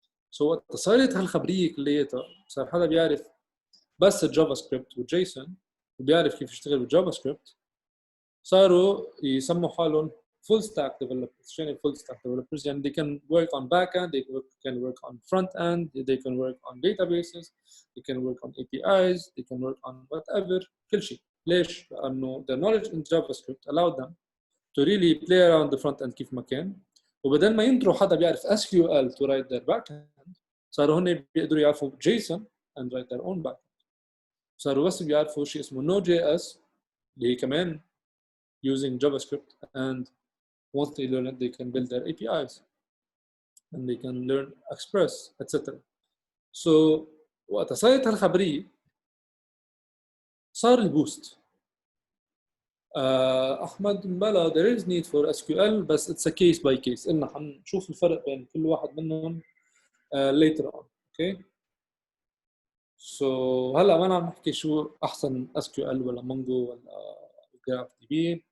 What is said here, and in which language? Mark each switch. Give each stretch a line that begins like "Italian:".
Arabic: سو وقت صارت هالخبريه كلياتها صار حدا بيعرف بس الجافا سكريبت والجيسون وبيعرف كيف يشتغل بالجافا سكريبت صاروا يسموا حالهم full stack developers.
English: شنو full stack developers يعني they can work on back end, they can work on front end, they can work on databases, they can work on APIs, they can work on whatever كل شيء. ليش؟ لأنه the knowledge in JavaScript allowed them to really play around the front end كيف ما كان وبدل ما ينطروا حدا بيعرف SQL to write their back end صاروا هن بيقدروا يعرفوا JSON and write their own back end. صاروا بس بيعرفوا شيء اسمه Node.js اللي هي كمان using JavaScript and once they learn it they can build their APIs and they can learn Express etc.
Arabic: So وقت صارت هالخبرية صار البوست.
English: أحمد بلا there is need for SQL بس it's a case by case إننا حنشوف الفرق بين كل واحد منهم later on. Okay.
Arabic: So هلا ما عم نحكي شو أحسن SQL ولا مونجو ولا جراف دي بي.